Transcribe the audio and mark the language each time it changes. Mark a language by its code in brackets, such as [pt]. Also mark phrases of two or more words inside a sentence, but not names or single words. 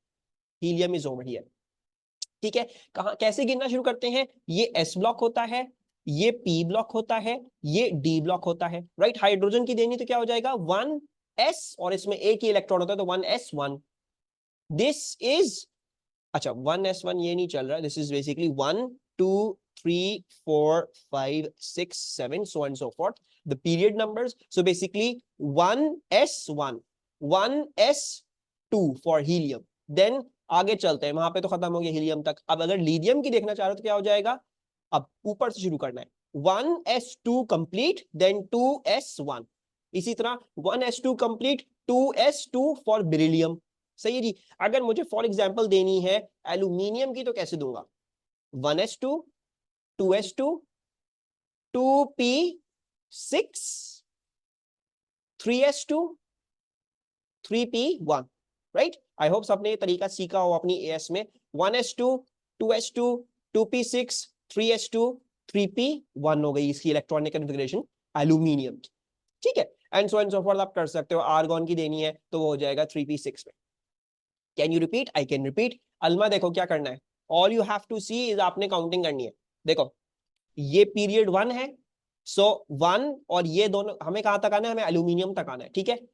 [en] helium is over here, [hi] ठीक है। कहा कैसे गिनना शुरू करते हैं? ये [en] s block [hi] होता है, ये [en] p block [hi] होता है, ये [en] d block [hi] होता है, राइट? हाइड्रोजन की देनी तो क्या हो जाएगा, 1s, और इसमें एक ही इलेक्ट्रॉन होता है तो 1s1। [en] this is, [hi] अच्छा 1s1 ये नहीं चल रहा, [en] this is basically 1 2 3 4 5 6 7 so on and so forth, the period numbers. So basically 1s1, 1s2 for helium, then [hi] आगे चलते हैं, वहां पे तो खत्म हो गया हीलियम तक। अब अगर लीथियम की देखना चाह रहे हो तो क्या हो जाएगा, अब ऊपर से शुरू करना है, 1s2 [en] complete then [hi] 2s1, इसी तरह 1s2 कंप्लीट 2s2 [en] for beryllium. [hi] सही है जी। अगर मुझे [en] for example [hi] देनी है एल्यूमिनियम की तो कैसे दूंगा, 1s2, 2s2, 2p6, 3s2, 3p1, राइट? [en] I hope [hi] सबने ये तरीका सीखा हो अपनी एएस में। 1s2, 2s2, 2p6, 3s2, 3p1 हो गई इसकी [en] electronic configuration [hi] एल्यूमिनियम की, ठीक है। [en] and so forth [hi] आप कर सकते हो। आर्गॉन की देनी है तो वो हो जाएगा 3p6 में। [en] Can you repeat? I can repeat. [hi] अलमा देखो क्या करना है, [en] all you have to see is, [hi] आपने काउंटिंग करनी है। देखो ये पीरियड 1 है, सो 1 और ये दोनों हमें कहां तक आना है, हमें एल्यूमिनियम तक आना है, ठीक है।